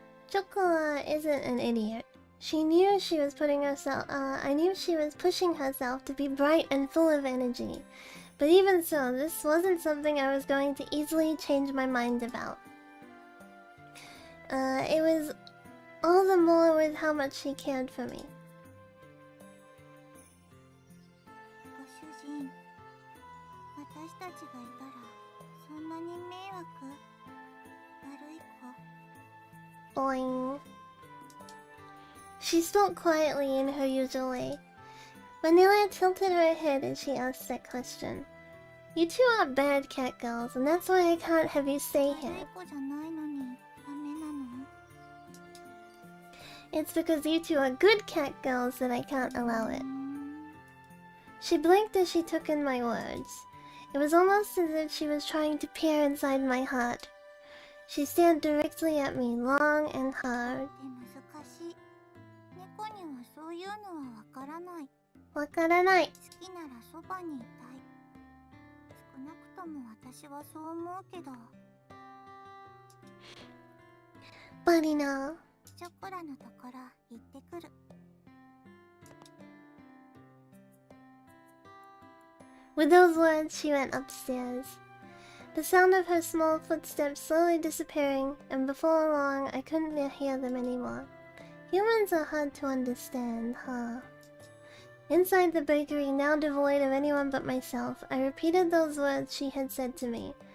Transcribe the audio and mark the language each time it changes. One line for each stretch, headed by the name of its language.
English: Chocola isn't an idiot. She knew she was I knew she was pushing herself to be bright and full of energy. But even so, this wasn't something I was going to easily change my mind about. It was all the more with how much she cared for me.
Japanese: ご主人、私たちがいたらそんなに迷惑？悪い子。 Boing.
English: She spoke quietly in her usual way. Vanilla tilted her head as she asked that question. You two are bad cat girls, and that's why I can't have you stay
Japanese: 悪
English: here.
Japanese: い子じゃないのにダメなの？
English: It's because you two are good cat girls that I can't allow it. She blinked as she took in my words. It was almost as if she was trying to peer inside my heart. She stared directly at me, long and hard.
Japanese: 難しい。猫にはそういうのはわからない。わからない。好きならそばにいたい。少なくとも私はそう思うけど。バリナ。チョコラのところ行ってくる。
English: With those words, she went upstairs. The sound of her small footsteps slowly disappearing, and before long, I couldn't hear them anymore. Humans are hard to understand, huh? Inside the bakery, now devoid of anyone but myself, I repeated those words she had said to me.